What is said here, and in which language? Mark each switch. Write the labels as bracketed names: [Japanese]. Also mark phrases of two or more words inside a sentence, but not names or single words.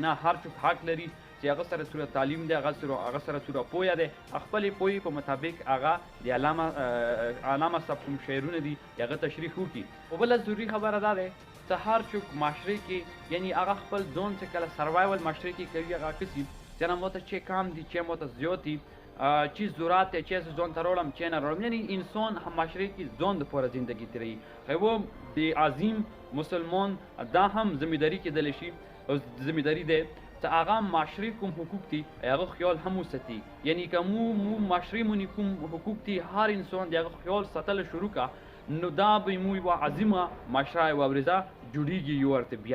[Pashto] نه، هر څوک حق لري چې هغه سره څومره تعلیم دی هغه سره څومره پوهه دی خپلې پوهې په مطابق هغه د علامه صاحب کوم شعرونه دي هغه تشریح وکړي. او بله ضروري خبره دا دی چې هر څوک معاشرې کې یعنی هغه خپل ځان چې کله سروایول معاشرې کې کوي هغه کسي چې نه ماته چې کم دي چې ماته زیات دي چی [Urdu] ضرورت ہے [Pashto] چیز ځان ته راوړم چې نه راوړم، یعنی انسان معاشرې کې ځان دپاره زندگی تیروي. خو د عظیم مسلمان دا هم ذمهداري کېدلی شي او ذمهداري دی چې هغه معاشرې کوم حقوق دي هغه خیال هم وساتي. یعنی که مو معاشرې مونې کوم حقوق دي هر انسان د هغه خیال ساتل شروع کا نو دا به مو یوه عظیمه معاشره یوه ورځه جوړېږي یو ورته بیا.